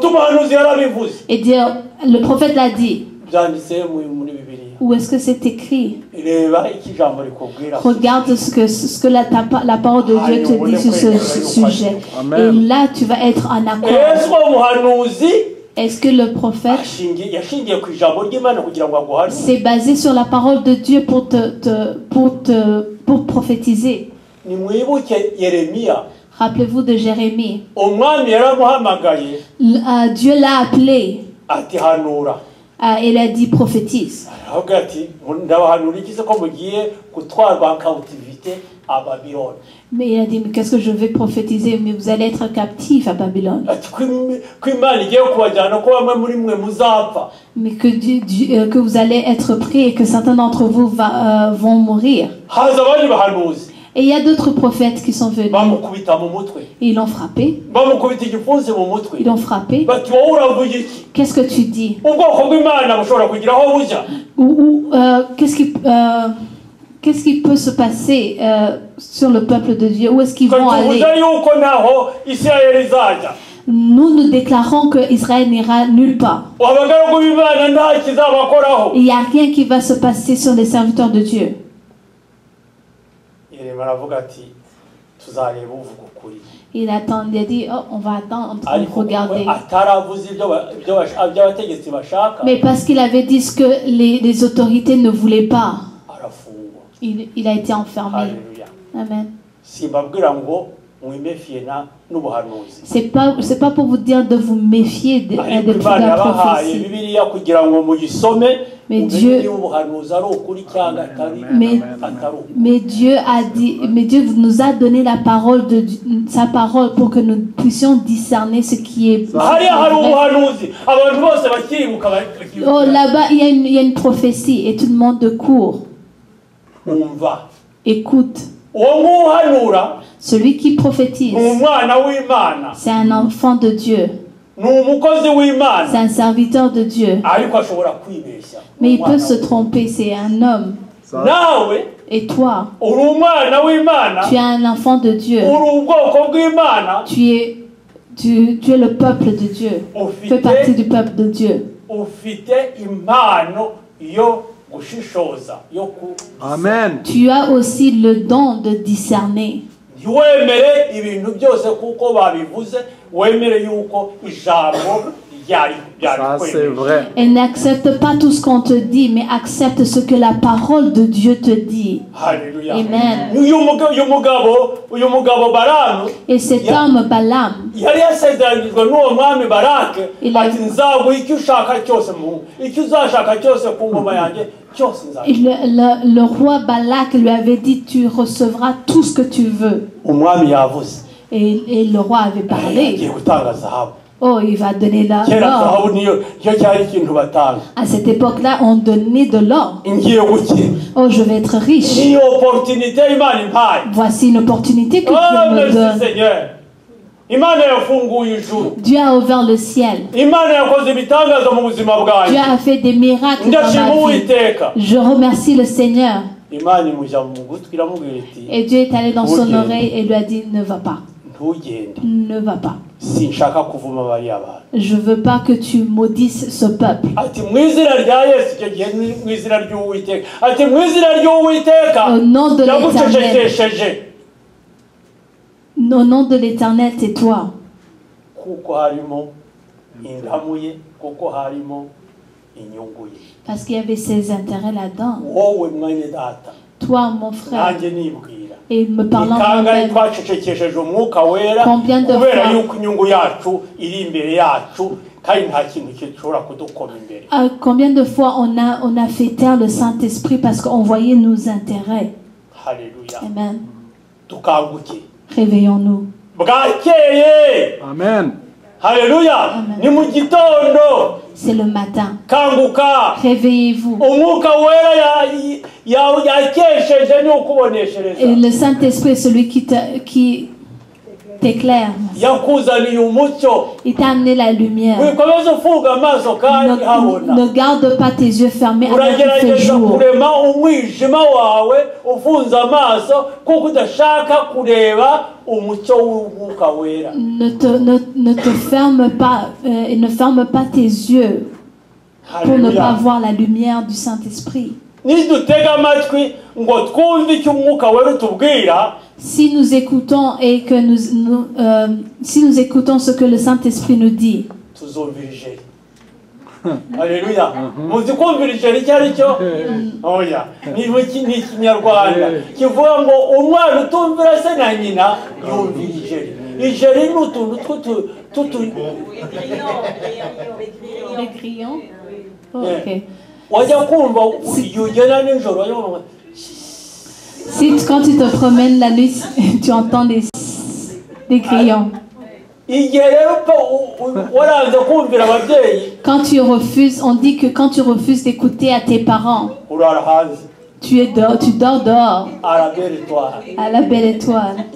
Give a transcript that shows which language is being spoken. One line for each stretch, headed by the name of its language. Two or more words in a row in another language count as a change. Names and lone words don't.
French: Et dire, le prophète l'a dit. Où est-ce que c'est écrit?
Kinyarwanda: reba iki jambo rikubwira
French: Regarde ce que la parole de Dieu te dit sur ce sujet. Et là, tu vas être en accord.
Kinyarwanda: Yesu umuhanuzi
French: Est-ce que le prophète
Kinyarwanda: yashingiye ku ijambo ry'Imana kugira ngo aguhanure
French: s'est basé sur la parole de Dieu pour prophétiser?
Kinyarwanda: nimwibuke Yeremiya
French: Rappelez-vous de Jérémie.
Kinyarwanda: umwami yaramuhamagaye
French: Dieu l'a appelé.
Kinyarwanda: ati hanura
French: Il a dit prophétise.
Kinyarwanda: aravuga ati ndabahanura iki se ko mugiye gutwarwa
French: captivité à Babylone. Mais il a dit, mais qu'est-ce que je vais prophétiser? Mais vous allez être captifs à Babylone.
Kinyarwanda: ati ko Imana igiye kubajyana ko bamwe muri mwe muzapfa.
French: Mais que vous allez être pris et que certains d'entre vous vont mourir.
Kinyarwanda: haza abandi bahanuzi
French: Et il y a d'autres prophètes qui sont venus.
Kinyarwanda: bamukubita mu mutwe
French: Et ils l'ont frappé.
Kinyarwanda: bamukubita igipfunsi mu mutwe
French: Ils l'ont frappé.
Kinyarwanda: bati wowe uravuga iki
French: Qu'est-ce que tu dis?
Kinyarwanda: ubwoko bw'Imana bushobora kugira aho bujya
French: Qu'est-ce qui peut se passer sur le peuple de Dieu? Où est-ce qu'ils vont aller?
Kinyarwanda: tuvuze yuko naho Isirayeli izajya
French: Nous déclarons que Israël n'ira nulle part.
Kinyarwanda: abagaragu b'Imana nta kizabakoraho.
French: Il n'y a rien qui va se passer sur les serviteurs de Dieu.
Kinyarwanda: Yeremiya aravuga ati tuzareba uvuga ukuri.
French: Il a dit, oh, on va attendre,
Kinyarwanda: ariko
French: regarder.
Kinyarwanda: ataravuze ibyo abategetsi bashaka
French: Mais parce qu'il avait dit ce que les autorités ne voulaient pas,
Kinyarwanda: arafungwa.
French: il a été enfermé.
Kinyarwanda: Haleluya. Amen. simbabwira ngo mwimefiye n'ubuhanuzi.
French: C'est pas pour vous dire de vous méfier de
Kinyarwanda: ariko
French: la
Kinyarwanda: Imana yabahaye
French: prophétie.
Kinyarwanda: Bibiliya kugira ngo muyisome
French: Mais
Kinyarwanda: umenye
French: Dieu-
Kinyarwanda: niba ubuhanuzi ari ukuri cyangwa atari ukuri.
French: Mais Dieu nous a donné la parole sa parole pour que nous puissions discerner ce qui est
Kinyarwanda: hariya hari
French: vrai.
Kinyarwanda: ubuhanuzi abantu bose bakiribuka
French: Oh, là-bas, il y a une prophétie et tout le monde court.
Kinyarwanda: umva
French: Écoute,
Kinyarwanda: uwo nguhanura
French: celui qui prophétise,
Kinyarwanda: ni umwana w'Imana
French: c'est un enfant de Dieu,
Kinyarwanda: ni umukozi w'Imana
French: c'est un serviteur de Dieu.
Kinyarwanda: ariko ashobora kwibeshya.
French: Mais il peut se tromper, c'est un homme.
Kinyarwanda: nawe
French: Et toi,
Kinyarwanda: uri umwana w'Imana
French: tu es un enfant de Dieu.
Kinyarwanda: uri ubwoko bw'Imana
French: Tu es le peuple de Dieu. Tu fais partie du peuple de Dieu.
Kinyarwanda: ufite impano yo gushishoza yo ku Amen.
French: Tu as aussi le don de discerner.
Kinyarwanda: ntiwemere ibintu byose kuko babivuze wemere yuko ijambo ryari
French: Ça, c'est
Kinyarwanda: kwemera.
French: vrai. Et n'accepte pas tout ce qu'on te dit, mais accepte ce que la parole de Dieu te dit.
Kinyarwanda: Haleluya. Amen. uyu mugabo Balamu
French: Et cet homme Balaam,
Kinyarwanda: yari yasezeranijwe n'uwo mwami Barake
French: Il a-
Kinyarwanda: ati nzaguha icyo ushaka cyose icyo uzashaka cyose ku ngoma yanjye cyose nzaguha.
French: le roi Balak lui avait dit, tu recevras tout ce que tu veux.
Kinyarwanda: umwami yavuze
French: Et le roi avait
Kinyarwanda: yagiye
French: parlé.
Kinyarwanda: gutanga zahabu.
French: Oh, il va donner
Kinyarwanda: kera
French: l'or.
Kinyarwanda: zahabu niyo cyari ikintu batanga.
French: À cette époque-là, on donnait de l'or.
Kinyarwanda: ngiye gukira
French: Oh, je vais être riche.
Kinyarwanda: niyo opportunité Imana impaye.
French: Voici une opportunité que Oh Dieu me merci donne. Seigneur.
Kinyarwanda: Imana yafunguye ijuru.
French: Dieu a ouvert le ciel.
Kinyarwanda: Imana yakoze ibitangaza mu buzima
French: Dieu
Kinyarwanda: bwanjye.
French: a fait des miracles dans
Kinyarwanda: ndashima
French: ma vie.
Kinyarwanda: Uwiteka.
French: Je remercie le Seigneur.
Kinyarwanda: Imana imujya mu gutwi iramubwira iti
French: Et Dieu est allé dans son Ok. oreille et lui a dit, ne va pas.
Kinyarwanda: ntugende
French: Ne va pas.
Kinyarwanda: sinshaka kuvuma bariya bantu.
French: Je veux pas que tu maudisses ce peuple.
Kinyarwanda: ati mu izina rya Yesu icyo gihe ni mu izina ry'Uwiteka ati mu izina ry'Uwiteka
French: Au nom de l'Éternel.
Kinyarwanda: yagucecekesheje
French: Au nom de l'Éternel, tais-toi.
Kinyarwanda: kuko harimo indamu ye kuko harimo inyungu ye.
French: Parce qu'il y avait ses intérêts là-dedans.
Kinyarwanda: wowe mwene data
French: Toi, mon frère.
Kinyarwanda: nanjye nibwira
French: Et me parlant
Kinyarwanda: ikanga
French: moi-même.
Kinyarwanda: twacecekesheje umwuka wera
French: Combien de
Kinyarwanda: kubera
French: fois-
Kinyarwanda: yuko inyungu yacu iri imbere yacu kandi nta kintu gishobora kudukoma imbere.
French: Combien de fois on a fait taire le Saint-Esprit parce qu'on voyait nos intérêts.
Kinyarwanda: Haleluya. Amen. tukanguke
French: Réveillons-nous.
Kinyarwanda: bwakeye. Amen. Haleluya. Amen. ni mu gitondo
French: C'est le matin.
Kinyarwanda: kanguka.
French: Réveillez-vous.
Kinyarwanda: umwuka wera yakesheje ni ukuboneshereza.
French: Et le Saint-Esprit est celui qui t'éclaire.
Kinyarwanda: yakuzaniye umucyo.
French: Il t'a amené la lumière.
Kinyarwanda: wikomeze ufunga amaso kandi habona.
French: Ne garde pas tes yeux fermés alors qu'il fait
Kinyarwanda: uragerageza
French: jour.
Kinyarwanda: kurema umwijima wawe ufunze amaso kuko udashaka kureba umucyo w'umwuka wera.
French: Ne te ferme pas et ne ferme pas tes yeux. pour ne pas voir la lumière du Saint-Esprit. Si nous écoutons et que si nous écoutons ce que le Saint-Esprit nous dit, Alléluia.
Kinyarwanda: Muzi kumvira ijeri icyo ari cyo? Oya. Ni ikinyarwanda kivuga ngo umwana utumvira se na nyina yumvira ijeri. Ijeri ni utuntu
French: les grillons.
Kinyarwanda: Ok. Wajya kumva ugenda nijoro.
French: Si quand tu te promènes la nuit, tu entends des grillons. Quand tu refuses, on dit que quand tu refuses d'écouter à tes parents, tu dors dehors à la belle étoile.